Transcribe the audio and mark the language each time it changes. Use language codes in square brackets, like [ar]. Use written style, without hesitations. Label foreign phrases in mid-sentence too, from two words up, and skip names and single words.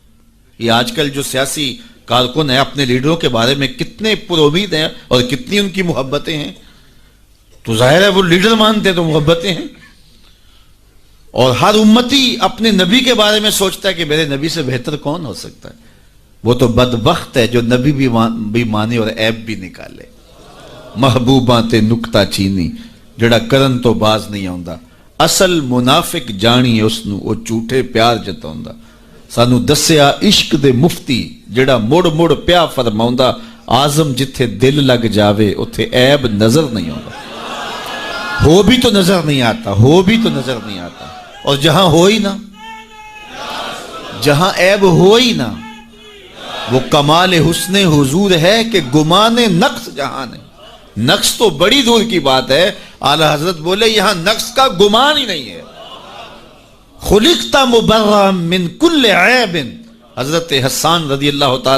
[ur] یہ آج کل جو سیاسی کارکن ہیں اپنے لیڈروں کے بارے میں کتنے پر امید ہیں اور کتنی ان کی محبتیں ہیں، تو ظاہر ہے وہ لیڈر مانتے ہیں تو محبتیں ہیں۔ اور ہر امتی اپنے نبی کے بارے میں سوچتا ہے کہ میرے نبی سے بہتر کون ہو سکتا ہے۔ وہ تو بدبخت ہے جو نبی بھی مانے اور عیب بھی نکالے۔ [pa] محبوباں تے نکتہ چینی، جڑا کرن تو باز نہیں آوندا اصل منافق جانی اس نو او جھوٹے پیار جتاوندا سانو دسیا عشق دے مفتی جڑا مڑ مڑ پیا فرماوندا آزم جتھے دل لگ جاوے اتھے عیب نظر نہیں آتا [ur] ہو بھی تو نظر نہیں آتا ہو بھی تو نظر نہیں آتا اور جہاں ہو ہی نا جہاں عیب ہو ہی نا وہ کمال حسن حضور ہے کہ گمان نقص جہاں نہیں نقص تو بڑی دور کی بات ہے اعلی حضرت بولے یہاں نقص کا گمان ہی نہیں ہے [ar] خلقت مبرا من کل عیب [ur] حضرت حسان رضی اللہ تعالیٰ